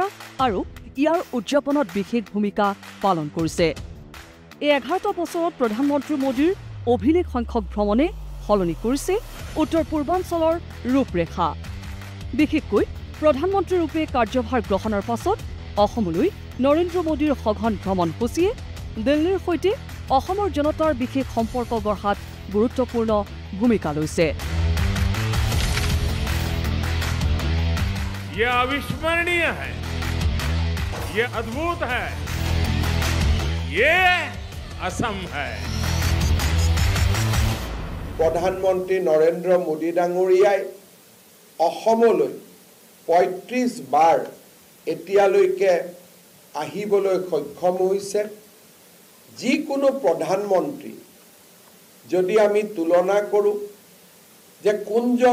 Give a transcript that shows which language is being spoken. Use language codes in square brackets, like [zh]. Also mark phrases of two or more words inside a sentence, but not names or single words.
[as] আৰু ইয়াৰ উদযাপনত বিশেষ ভূমিকা পালন কৰিছে এই 11টা বছৰত প্ৰধানমন্ত্ৰী মোদীৰ অভিলেখ সংখ্যক ভ্ৰমণে সলনি কৰিছে উত্তৰ পূৰ্বাঞ্চলৰ ৰূপৰেখা বিশেষকৈ প্ৰধানমন্ত্ৰী ৰূপে কাৰ্যভাৰ গ্ৰহণৰ পাছত অসমলৈ নৰেন্দ্ৰ মোদীৰ সঘন ভ্ৰমণসূচীয়ে দিল্লীৰ সৈতে অসমৰ জনতাৰ বিশেষ সম্পৰ্ক গঢ়াত গুৰুত্বপূৰ্ণ ভূমিকা লৈছে [hi] ये अविस्मरणीय है ये अद्भुत है ये असम है [as] প্ৰধানমন্ত্ৰী নৰেন্দ্ৰ মোদী ডাঙৰীয়াই অসমলৈ ৩৫ বাৰ এতিয়ালৈকে আহিবলৈ সক্ষম হৈছে যিকোনো প্ৰধানমন্ত্ৰী যদি আমি তুলনা কৰোঁ যে কোনজন